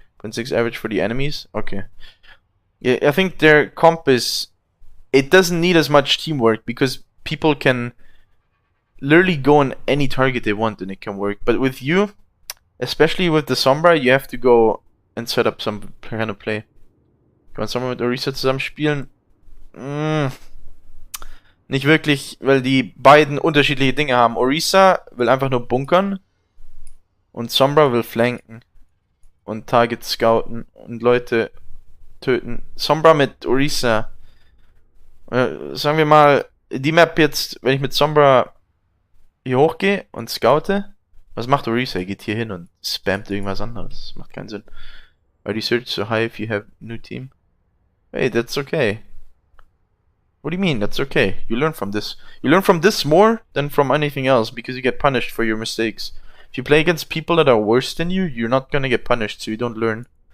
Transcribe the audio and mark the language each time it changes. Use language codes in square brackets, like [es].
[en] 0.6 average for the enemies? Okay. Yeah, I think their comp is... It doesn't need as much teamwork because people can literally go on any target they want and it can work. But with you, especially with the Sombra, you have to go and set up some kind of play. [de] Kann man Sombra mit Orisa zusammen spielen? Nicht wirklich, weil die beiden unterschiedliche Dinge haben. Orisa will einfach nur bunkern und Sombra will flanken und Target scouten und Leute töten. Sombra mit Orisa. Sagen wir mal, die Map jetzt, wenn ich mit Sombra hier hochgehe und scoute, was macht Orisa? Er geht hier hin und spammt irgendwas anderes. Macht keinen Sinn. [en] Why do you search so high if you have new team? Hey, that's okay. What do you mean? That's okay. You learn from this. You learn from this more than from anything else because you get punished for your mistakes. If you play against people that are worse than you, you're not gonna get punished, so you don't learn.